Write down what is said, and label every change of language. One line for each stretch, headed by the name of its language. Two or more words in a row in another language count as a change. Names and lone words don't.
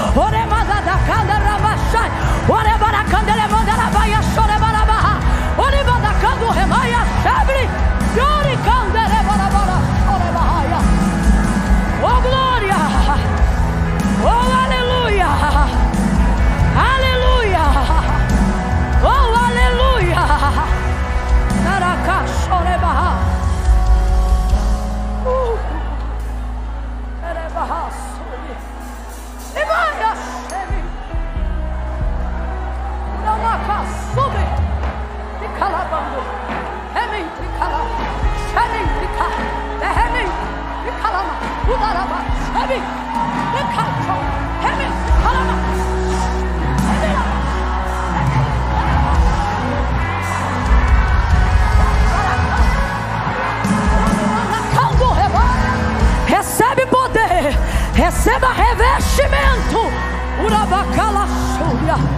Portuguese: Oh, glória! Oh, aleluia! Aleluia! Oh, aleluia! Naracachoreba! Erebaha suri! Ibaya shemi! Namaka sube! Ticalabando! Hemin ticala! Shemin ticala! Hemin ticalama! Udaraba! Shemin! Ticalcho! Hemin ticalama! Recebe poder, receba revestimento. Urabacala súria.